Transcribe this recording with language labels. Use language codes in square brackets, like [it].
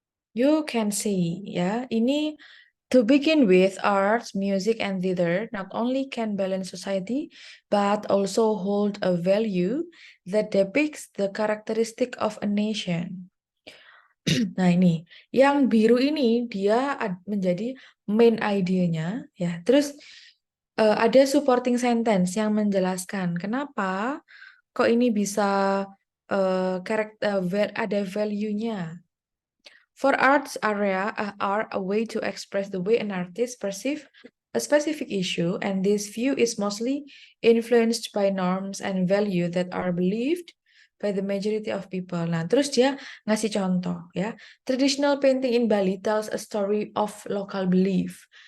[en] You can see [id] ya, ini [en] to begin with, arts, music, and theater not only can balance society, but also hold a value that depicts the characteristic of a nation. [id] Nah ini, yang biru ini dia menjadi main idenya ya. Terus ada supporting sentence yang menjelaskan kenapa kok ini bisa ada value-nya. [en] For arts area are a way to express the way an artist perceives a specific issue, and this view is mostly influenced by norms and value that are believed by the majority of people. [id] Nah, terus dia ngasih contoh ya. [en] Traditional painting in Bali tells a story of local belief.